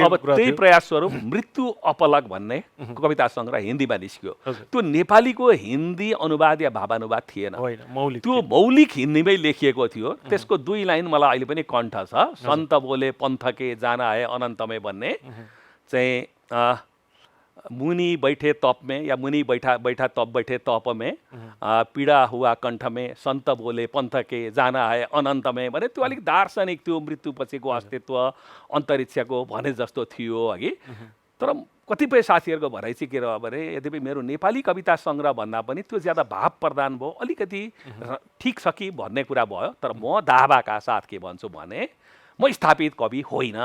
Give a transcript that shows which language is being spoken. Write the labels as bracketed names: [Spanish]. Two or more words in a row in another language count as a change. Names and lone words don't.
[Nepali] अब त्यही प्रयास स्वरूप मृत्यु अपलक भन्ने कविता सङ्ग्रह हिन्दीमा निस्क्यो। त्यो नेपालीको हिन्दी अनुवाद या भावानुवाद थिएन, त्यो मौलिक हिन्दीमै लेखिएको थियो। त्यसको 2 लाइन मलाई अहिले पनि कण्ठ छ। [Hindi] सन्त बोले पन्थके जाना है अनन्तमै [Nepali] भन्ने चाहिँ [Hindi] मुनि बैठे तप में या मुनि बैठा तप बैठे तप में पीड़ा हुआ कंठ में संत बोले पंथ के जाना है अनंत में [Nepali] भने त्यो अलिक दार्शनिक त्यो मृत्यु पछिको अस्तित्व अन्तरिक्षको भने जस्तो थियो अघि। तर कतिपय साथीहरूको भनाइ चाहिँ के रह्यो भने यद्यपि मेरो नेपाली कविता सङ्ग्रह भन्दा पनि त्यो ज्यादा भाव प्रदान भयो, अलिकति ठिक छ कि भन्ने कुरा भयो। तर म दावाका साथ के भन्छु भने म स्थापित कवि होइन।